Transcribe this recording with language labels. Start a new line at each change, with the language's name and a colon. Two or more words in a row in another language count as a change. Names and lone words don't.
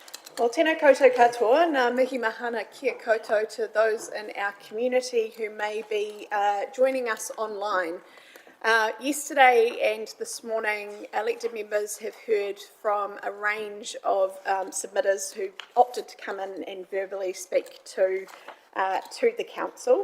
English: Well,
Māori: tēnā koutou katoa, nā mihi mahana kia koutou
English: to those in our community who may be joining us online. Yesterday and this morning, elected members have heard from a range of submitters who opted to come in and verbally speak to the council.